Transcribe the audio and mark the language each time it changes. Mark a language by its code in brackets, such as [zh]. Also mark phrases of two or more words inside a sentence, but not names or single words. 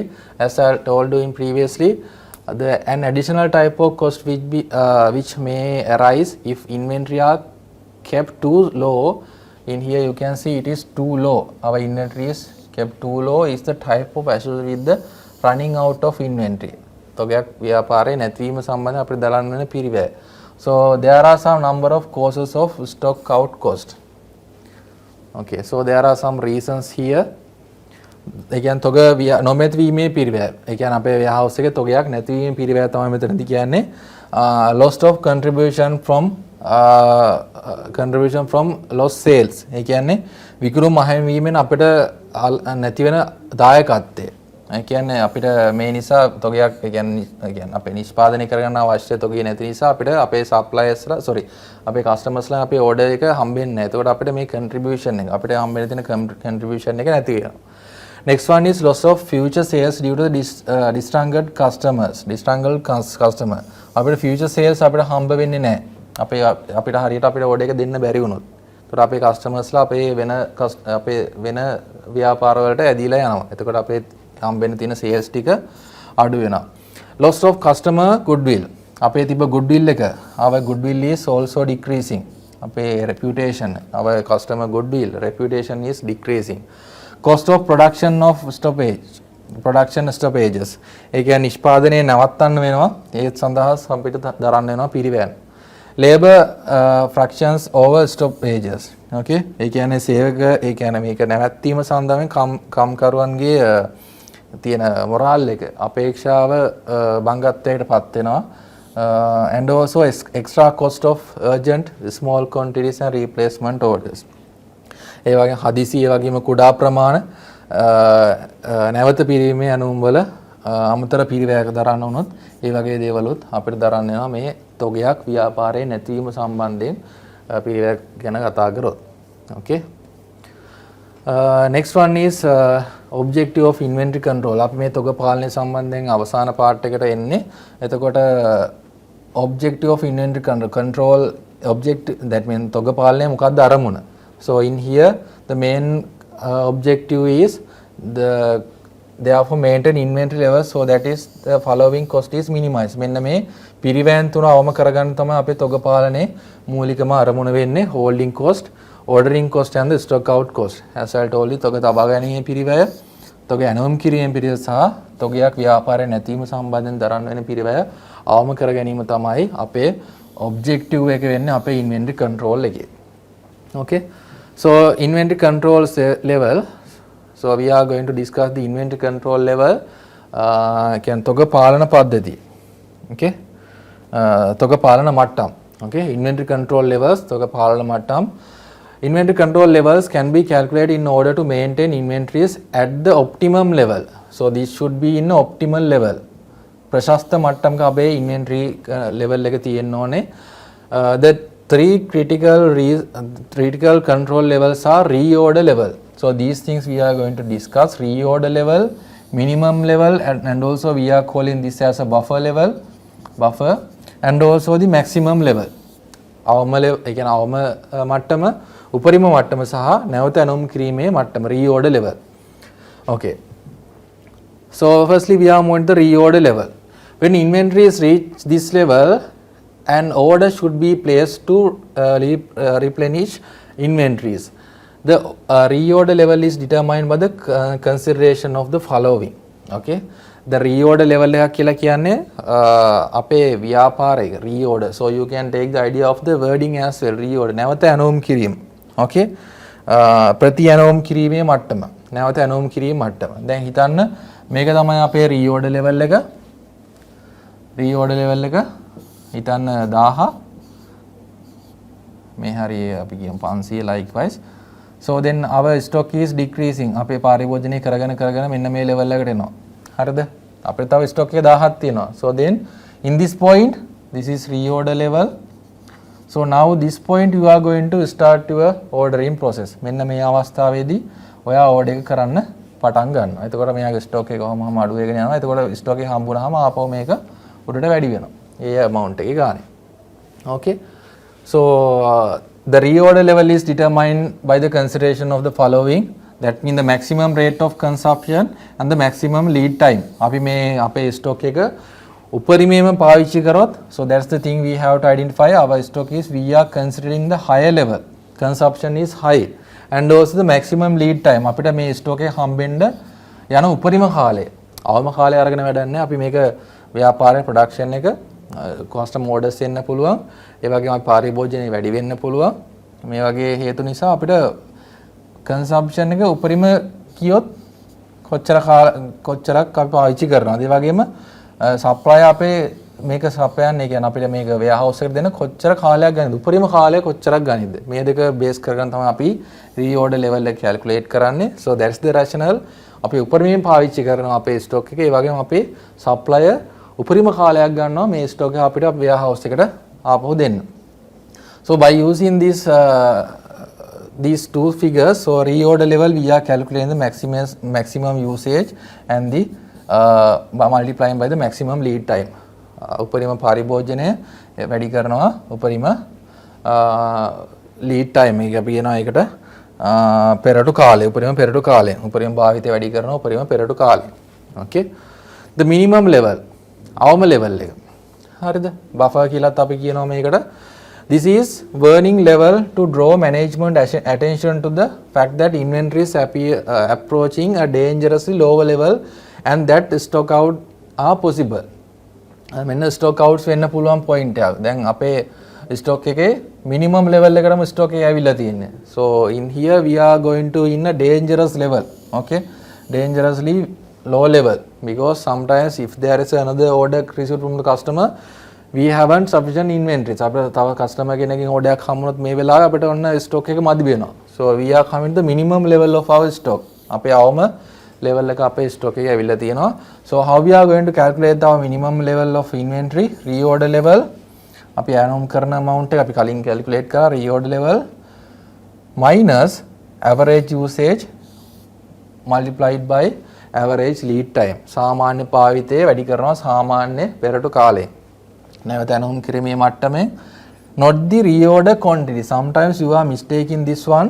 [en] As I told you in previously, an additional type of cost which may arise if inventory are kept too low. In here you can see it is too low. Our inventory is kept too low is the type of associated with the running out of inventory. [si] තොගයක් ව්‍යාපාරේ නැතිවීම සම්බන්ධ අපිට දලන්න වෙන පිරිවැය. [en] So there are some number of causes of stock out cost. Okay, so there are some reasons here. [si] ඒ කියන්නේ තොග නොමැතිවීමේ පිරිවැය. ඒ කියන්නේ අපේ warehouse එකේ තොගයක් නැතිවීමේ පිරිවැය තමයි මෙතනදී කියන්නේ. [en] Loss of contribution from lost sales. [si] ඒ කියන්නේ විකුණුම් අහිමිවීමෙන් අපිට නැති වෙන දායකත්වය. ඒ කියන්නේ අපිට මේ නිසා තොගයක් ඒ කියන්නේ අපේ නිෂ්පාදනය කරගන්න අවශ්‍ය තොගය නැති නිසා අපිට අපේ suppliersලා අපේ customers ලා අපේ order එක හම්බෙන්නේ නැහැ. එතකොට අපිට මේ contribution එක අපිට හම්බෙන්න තියෙන contribution එක නැති වෙනවා. [en] Next one is loss of future sales due to distracted customer. [si] අපිට [en] future sales [si] අපිට හම්බ වෙන්නේ නැහැ. අපිට හරියට අපිට order එක දෙන්න බැරි වුණොත්. එතකොට අපේ customers ලා අපේ වෙන ව්‍යාපාර වලට ඇදීලා යනවා. එතකොට අපේ හම්බෙන්න තියෙන sales ටික අඩු වෙනවා. [en] Loss of customer goodwill. [si] අපේ තිබ්බ goodwill එක [en] our goodwill is also decreasing. අපේ reputation, our customer goodwill reputation is decreasing. Cost of production stoppages. [si] ඒ කියන්නේ නිෂ්පාදනය නවත්තන්න වෙනවා. ඒත් සඳහා අපිට දරන්න වෙනවා පිරිවැය. [en] Labor fractions over stoppages. [si] Okay, ඒ කියන්නේ සේවක ඒ කියන්නේ මේක නැවැත්වීම සඳහාම කම්කරුවන්ගේ තියෙන මොරාල් එක අපේක්ෂාව බංගත්වයට පත් වෙනවා. [en] And also extra cost of urgent small quantities and replacement orders. [si] ඒ වගේ හදිසි ඒ වගේම කුඩා ප්‍රමාණ නැවත පිරීමේ අනුම් වල අමතර පිරිවැයක දරන්න වුණොත් ඒ වගේ දේවලුත් අපිට දරන්න වෙනවා මේ තොගයක් ව්‍යාපාරයේ නැතිවීම සම්බන්ධයෙන් පිරිවැය ගැන කතා කරොත්. [en] Okay. Next one is objective of inventory control. [si] අපි මේ තොග පාලනය සම්බන්ධයෙන් අවසාන පාර්ට් එකට එන්නේ. [en] එතකොට objective of inventory control objective that means [si] තොග පාලනය මොකක්ද අරමුණ. [en] So in here the main objective is therefore maintain inventory levels so that is the following cost is minimized. [si] මෙන්න මේ පිරිවැයන් තුන අවම කරගන්න තමයි අපේ තොග පාලනයේ මූලිකම අරමුණ වෙන්නේ. [en] holding cost, ordering cost and the stock out cost. As I told you, [si] තොග තබා ගැනීමේ පිරිවැය, තොග ඇනවුම් කිරීමේ පිරිවැය සහ තොගයක් ව්‍යාපාරයේ නැතිවීම සම්බන්ධයෙන් දරන්න වෙන පිරිවැය අවම කර ගැනීම තමයි අපේ objective එක වෙන්නේ අපේ [en] inventory control [si] එකේ. [en] Okay, so inventory control level. So we are going to discuss the inventory control level. [si] කියන්නේ තොග පාලන පද්ධතිය. Okay, තොග පාලන මට්ටම්. [en] Okay, inventory control levels, [si] තොග පාලන මට්ටම්. [en] Inventory control levels can be calculated in order to maintain inventories at the optimum level. So this should be in optimal level. [si] ප්‍රශස්ත මට්ටමක අපේ [en] inventory level [si] එක තියෙන්න ඕනේ. [en] The three critical control levels are reorder level. So these things we are going to discuss: reorder level, minimum level, and also we are calling this as a buffer level, and also the maximum level. [si] අවම level, ඒ කියන්නේ අවම මට්ටම, උපරිම මට්ටම සහ නැවත ඇනවුම් කිරීමේ මට්ටම, [en] reorder level. Okay. So firstly we are moving to the reorder level. When inventories reach this level, an order should be placed to replenish inventories. The reorder level is determined by the consideration of the following. [si] Okay. [en] The reorder level [si] එක කියලා කියන්නේ අපේ ව්‍යාපාරයක reorder. [en] So you can take the idea of the wording as well. [si] Reorder නැවත ඇනවුම් කිරීම. Okay. ප්‍රති ඇනවුම් කිරීමේ මට්ටම. නැවත ඇනවුම් කිරීම මට්ටම. දැන් හිතන්න මේක තමයි අපේ [en] reorder level [si] එක. [en] Reorder level [si] එක හිතන්න 1000. මේ හරිය අපි කියමු 500 likewise. [en] So then our stock is decreasing. [si] අපේ පරිභෝජනය කරගෙන මෙන්න මේ level එකට එනවා. හරිද? අපිට තව stock එක 1000ක් තියෙනවා. [en] So then in this point, this is reorder level. So now this point you are going to start your ordering process. [si] මෙන්න මේ අවස්ථාවේදී ඔයා order එක කරන්න පටන් ගන්නවා. එතකොට මෙයාගේ stock එක කොහොමම අඩු වෙගෙන යනවා. එතකොට stock එක හම්බුනහම ආපහු මේක උඩට වැඩි වෙනවා. ඒ amount එකේ ගානේ. [en] Okay. So the reorder level is determined by the consideration of the following. That means the maximum rate of consumption and the maximum lead time. [si] අපි මේ අපේ stock එක උපරිමයෙන්ම පාවිච්චි කරොත්, [en] so that's the thing we have to identify. Our stock is, we are considering the higher level. Consumption is high. And also the maximum lead time. [si] අපිට මේ stock එක හම්බෙන්න යන උපරිම කාලය. අවම කාලය අරගෙන වැඩක් නැහැ. අපි මේක ව්‍යාපාරයේ production එක [en] custom orders [si] එන්න පුළුවන්. ඒ වගේම පරිභෝජනය වැඩි වෙන්න පුළුවන්. මේ වගේ හේතු නිසා අපිට consumption එක උපරිම කියොත් කොච්චරක් අපි පාවිච්චි කරනවාද. ඒ වගේම supply අපේ මේක සපයන්නේ කියන්නේ අපිට මේක warehouse එකට දෙන කොච්චර කාලයක් ගන්නද, උපරිම කාලය කොච්චරක් ගන්නද, මේ දෙක බේස් කරගෙන තමයි අපි [en] reorder level [si] එක calculate කරන්නේ. [en] So that's the rationale. [si] අපි උපරිමයෙන් පාවිච්චි කරනවා අපේ stock එක. ඒ වගේම අපේ supplier උපරිම කාලයක් ගන්නවා මේ stock එක අපිට warehouse එකට ආපහු දෙන්න. [en] So by using these two figures, so reorder level we are calculating the maximum usage and the multiplying by the maximum lead time. [si] උපරිම පරිභෝජනය වැඩි කරනවා උපරිම [en] lead time [si] එක අපි කියනවා ඒකට පෙරටු කාලය, උපරිම පෙරටු කාලය, උපරිම භාවිතය වැඩි කරනවා උපරිම පෙරටු කාලය. [en] Okay. The minimum level, [si] අවම level එක. හරිද? buffer කියලාත් අපි කියනවා මේකට. [en] This is warning level to draw management attention to the fact that inventories approaching a dangerously lower level and that stock out are possible. [si] මෙන්න [en] stock outs [si] වෙන්න පුළුවන් point එක. දැන් අපේ stock එකේ [en] minimum level [si] එකටම stock එක ඇවිල්ලා තියෙන්නේ. [en] So in here we are going to in a dangerous level. Okay. Dangerously low level, because sometimes if there is another order received from the customer, we haven't sufficient inventories. [si] අපිට තව customer කෙනකින් order එකක් හම්බුනොත් මේ වෙලාවේ අපිට ඔන්න stock එක මදි වෙනවා. [en] So we are coming to the minimum level of our stock. [si] අපේ අවම level එක අපේ stock එකේ ඇවිල්ලා තියෙනවා. [en] So how we are going to calculate our minimum level of inventory? Reorder level. [si] අපි ඇනවුම් කරන amount එක අපි කලින් calculate කරා. [en] Reorder level minus average usage multiplied by average lead time. [si] සාමාන්‍ය පාවිතය වැඩි කරනවා සාමාන්‍ය පෙරටු කාලය. නැවත ඇනවුම් කිරීමේ මට්ටමේ. [en] Not the reorder quantity. Sometimes you are mistaking this one.